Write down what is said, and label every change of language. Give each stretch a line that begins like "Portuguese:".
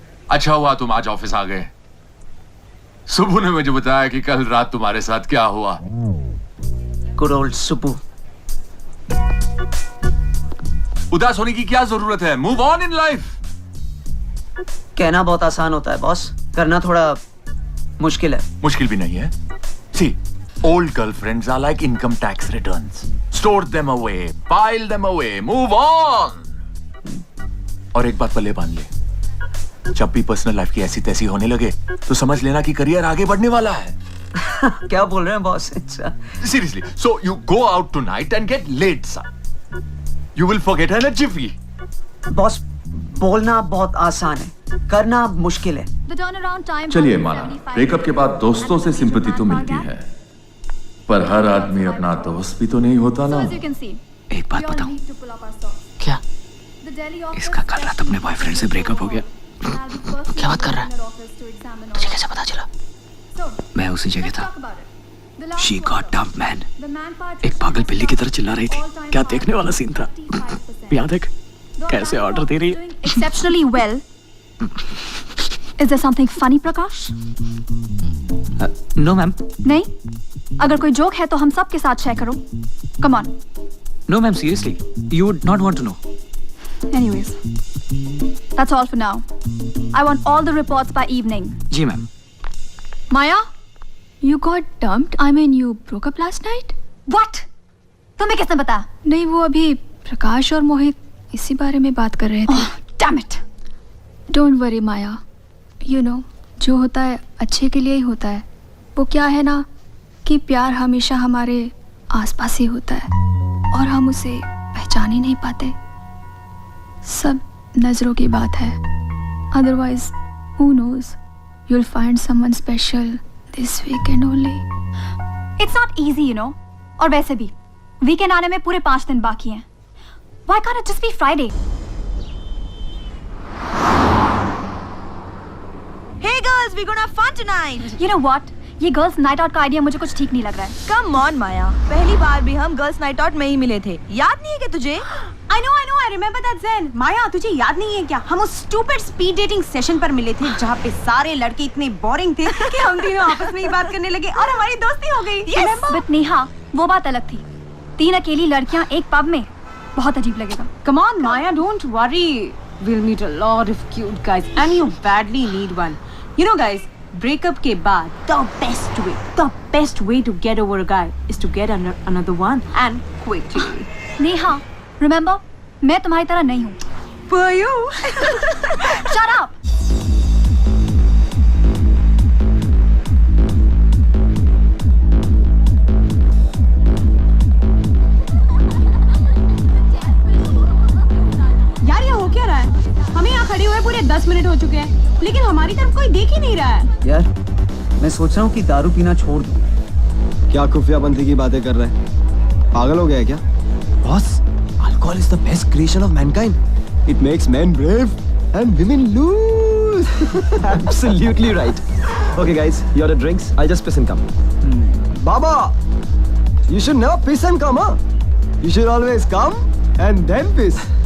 Hindi: अच्छा हुआ तुम आज ऑफिस आ गए। सुबह ने मुझे बताया कि कल रात तुम्हारे साथ क्या हुआ।
English: Good old Subu.
Hindi: उदास होने की क्या जरूरत है?
English: Move on in life.
Hindi: कहना बहुत आसान होता है बॉस, करना थोड़ा मुश्किल है। मुश्किल भी नहीं है।
English: See, old girlfriends are like income tax returns. Store them away, file them away, move on.
Hindi: और एक बात पल्ले बांध ले, जब भी पर्सनल लाइफ की ऐसी तैसी होने लगे तो समझ लेना कि करियर आगे बढ़ने वाला है। क्या बोल रहे हैं boss?
English: Seriously, so you go out tonight and get laid, son. You will forget her in a jiffy.
Hindi: Boss, बोलना बहुत आसान है, करना मुश्किल है। चलिए माना, ब्रेकअप के बाद दोस्तों से सिंपैथी तो मिलती है, पर हर आदमी अपना दोस्त भी तो नहीं होता ना। एक बात बताऊं? क्या? इसका कल रात अपने बॉयफ्रेंड से ब्रेकअप हो गया। क्या बात कर रहा है? तुझे कैसे पता चला? मैं उसी जगह था।
English: She got dumped, man.
Hindi: एक पागल बिल्ली की तरह चिल्ला रही थी। क्या देखने वाला सीन था? याद है कैसे ऑर्डर दे रही है?
English: Exceptionally well. Is there something funny, Prakash? No, ma'am.
Hindi: नहीं? अगर कोई जोक है तो हम सब के साथ शेयर करो।
English: Come on. No, ma'am. Seriously, you would not want to know. Anyways, that's all for now. I want all the reports by evening.
Hindi: Ji ma'am.
English: Maya, you got dumped? I mean, you broke up last night? What?
Hindi: तुम्हें किसने बताया? नहीं, वो अभी प्रकाश और मोहित इसी बारे में बात कर रहे थे।
English: Oh, damn it! Don't worry, Maya. You know,
Hindi: जो होता है अच्छे के लिए ही होता है। वो क्या है ना कि प्यार हमेशा हमारे आसपास ही होता है और हम उसे पहचान ही नहीं पाते। सब नजरों की बात है।
English: Otherwise, who knows? You'll find someone special this weekend only. It's not easy, you know.
Hindi: और वैसे भी वीकेंड आने में पूरे 5 दिन बाकी हैं।
English: Why can't it just be Friday? Hey girls, we're gonna have fun tonight. You know what?
Hindi: ये गर्ल्स नाइट आउट का आइडिया मुझे कुछ ठीक नहीं लग रहा है।
English: Come on,
Hindi: माया। पहली बार भी हम गर्ल्स नाइट आउट में ही मिले थे। याद नहीं है क्या तुझे?
English: I know, remember that Zen?
Hindi: माया, तुझे याद नहीं है क्या? हम उस स्टूपिड स्पीड डेटिंग सेशन पर मिले थे जहाँ पे सारे लड़के इतने बोरिंग थे कि हम तीनों आपस में ही बात करने लगे और हमारी दोस्ती हो गई।
English: Yes!
Hindi: बट नेहा, वो बात अलग थी। 3 अकेली लड़कियां एक पब में, बहुत अजीब लगेगा।
English: Come on, Maya, don't worry. We'll meet a lot of cute guys and you badly need one. You know guys, breakup
Hindi: के बाद
English: the best way to get over a guy is to get another one and quickly.
Hindi: Neha, remember, मैं तुम्हारी तरह नहीं हूँ।
English: For you. Shut up!
Hindi: यार ये हो क्या रहा है? हमें यहाँ खड़े हुए पूरे 10 मिनट हो चुके हैं, लेकिन हमारी तरफ कोई देख ही नहीं रहा है। यार मैं सोच रहा हूँ कि दारू पीना छोड़ दूँ। क्या खुफियापंथी की बातें कर रहे हैं? पागल हो गया है क्या? Boss,
English: Alcohol is the best creation of mankind. It makes men brave and women lose. Absolutely right. Okay guys, you order drinks. I'll just piss and come. Baba, you should never piss and come, huh? You should always come and then piss.